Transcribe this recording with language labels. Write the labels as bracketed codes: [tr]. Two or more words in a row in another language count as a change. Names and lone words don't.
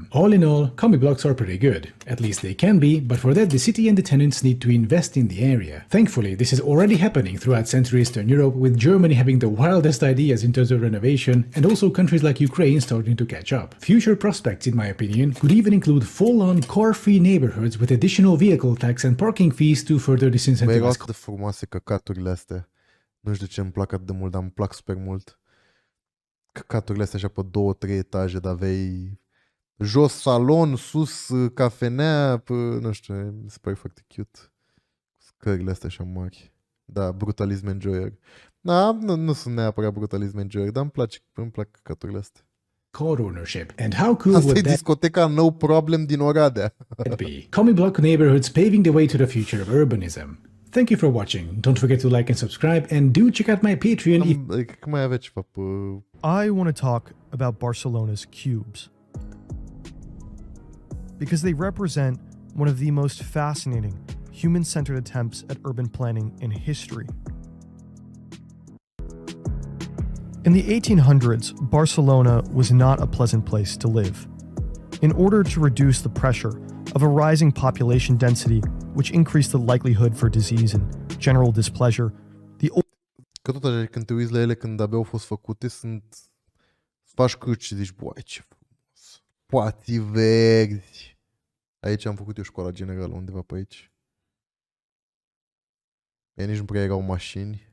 [en] All in all, commie blocks are pretty good. At least they can be, but for that the city and the tenants need to invest in the area. Thankfully, this is already happening throughout Central Eastern Europe, with Germany having the wildest ideas in terms of renovation, and also countries like Ukraine starting to catch up. Future prospects, in my opinion, could even include full-on car-free neighborhoods with additional vehicle tax and parking fees to further [ro] Băi, erau [en] disincentivize. [ro] atât de frumoase căcaturile astea. Nu știu de ce îmi plac atât de mult, dar îmi plac super mult. Căcaturile astea așa pe 2-3 etaje, dar aveai jos salon, sus cafenea, nu știu, mi se pare foarte cute. Scările astea așa mari. Da, [en] brutalism enjoyer. [ro] Da, nu sunt neapărat [en] brutalism enjoyer, [ro] dar îmi plac căcaturile astea. [en] Car ownership. And how cool [ro] Asta e [en] would that [ro] discoteca No Problem din Oradea. [en] be? Commie block neighborhoods paving the way to the future of urbanism. Thank you for watching. Don't forget to like and subscribe, and do check out my Patreon if [ro] Cred că mai avea ceva pe... [en] I want to talk about Barcelona's cubes because they represent one of the most fascinating human-centered attempts at urban planning in history. In the 1800s, Barcelona was not a pleasant place to live. In order to reduce the pressure of a rising population density, which increased the likelihood for disease and general displeasure, [ro] Că tot așa, când te uiți la ele, când abia au fost făcute, faci cruci și zici, băi, ce frumos. Poate verzi. Aici am făcut eu școala generală, undeva pe aici. Ei nici nu prea erau mașini.